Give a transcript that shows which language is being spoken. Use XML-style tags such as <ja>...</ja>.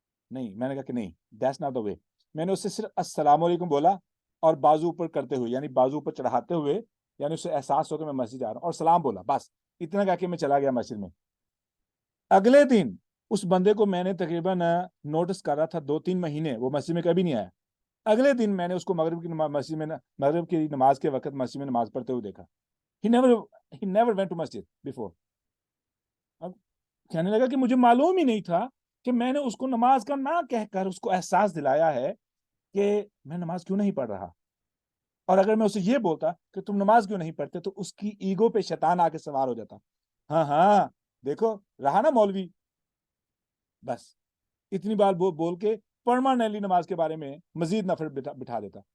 <ur>نہیں, میں نے کہا کہ نہیں,</ur> <en>That's not the way.</en> <ur>میں نے اس سے صرف السلام علیکم بولا اور بازو اوپر کرتے ہوئے, یعنی بازو اوپر چڑھاتے ہوئے, یعنی اسے احساس ہو کہ میں مسجد جا رہا ہوں, اور سلام بولا, بس اتنا کہا کہ میں چلا گیا مسجد میں. اگلے دن اس بندے کو میں نے تقریباً نوٹس کر رہا تھا 2-3 مہینے, وہ مسجد میں کبھی نہیں آیا. اگلے دن میں نے اس کو مغرب کی نماز کے وقت مسجد میں نماز پڑھتے ہوئے دیکھا.</ur> <en>He never went to masjid before.</en> <ur>اب کہنے لگا کہ مجھے معلوم ہی نہیں تھا کہ میں نے اس کو نماز کا نہ کہہ کر اس کو احساس دلایا ہے کہ میں نماز کیوں نہیں پڑھ رہا. اور اگر میں اسے یہ بولتا کہ تم نماز کیوں نہیں پڑھتے تو اس کی ایگو پہ شیطان آ کے سوار ہو جاتا. ہاں دیکھو رہا نا مولوی, بس اتنی بار بول کے پرماننٹلی نماز کے بارے میں مزید نفرت بٹھا دیتا.</ur>